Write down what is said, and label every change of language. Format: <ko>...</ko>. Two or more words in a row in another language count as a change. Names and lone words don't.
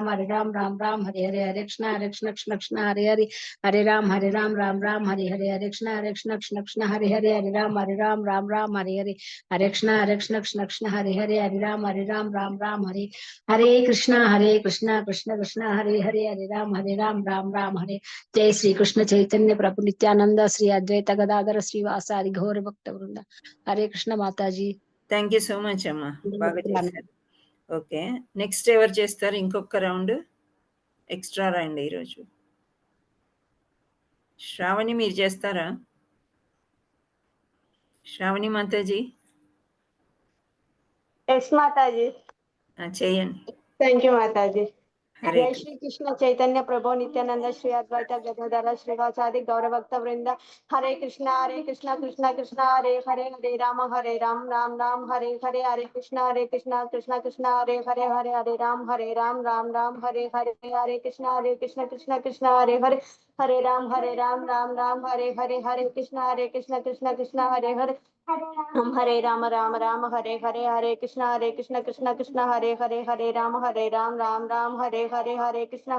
<sa>हरे हरे हरे कृष्ण हरे हरे हरे राम हरे हरे हरे कृष्ण हरे हरे हरे राम हरे हरे हरे कृष्ण हरे हरे हरे राम हरे हरे कृष्ण कृष्ण कृष्ण हरे हरे हरे राम हरे जय श्री कृष्ण चैतन्य प्रभु नित्यानंद श्री अद्वैत गदाधर श्रीवासादि घोर भक्त वृंद हरे कृष्ण माता जी</sa> <en>thank you so much</en> <te>అమ్మా, బాగా చేశారు. ఓకే, నెక్స్ట్ ఎవరు చేస్తారు? ఇంకొక</te> <en>round extra</en> <te>రండి ఈరోజు. శ్రావణి మీరు చేస్తారా? శ్రావణి మాతాజీ</te> <hi>यस माता जी.</hi> <te>చేయండి.</te> <en>thank you</en> <hi>माता जी.</hi> <te>హరే</te> <sa>जय श्री कृष्ण चैतन्य प्रभु नित्यानंद श्री अद्वैत गदाधर श्रीवासादि गौरभक्त वृंद हरे कृष्णा कृष्णा कृष्णा हरे हरे हरे राम राम राम हरे हरे हरे कृष्णा कृष्णा कृष्णा हरे हरे हरे राम राम राम हरे हरे हरे कृष्णा कृष्णा हरे हरे राम राम राम हरे हरे कृष्णा कृष्णा हरे हरे राम हरे हरे कृष्णा कृष्णा हरे राम राम हरे हरे कृष्णा</sa>